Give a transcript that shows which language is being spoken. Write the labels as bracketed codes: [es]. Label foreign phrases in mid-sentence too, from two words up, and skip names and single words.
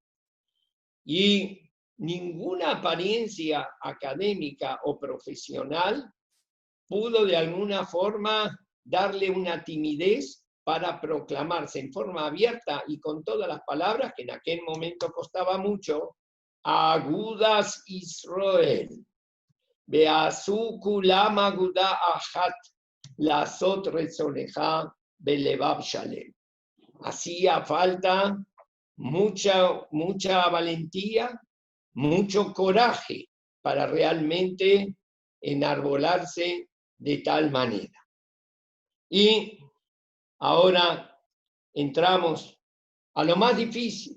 [es] Y ninguna apariencia académica o profesional pudo de alguna forma darle una timidez para proclamarse en forma abierta y con todas las palabras, que en aquel momento costaba mucho, Agudas Israel. [he] ויעשו כלם אגדה אחת לעשות רצונך בלבב שלם. [es] Hacía falta mucha valentía, mucho coraje para realmente enarbolarse de tal manera. Y ahora entramos a lo más difícil.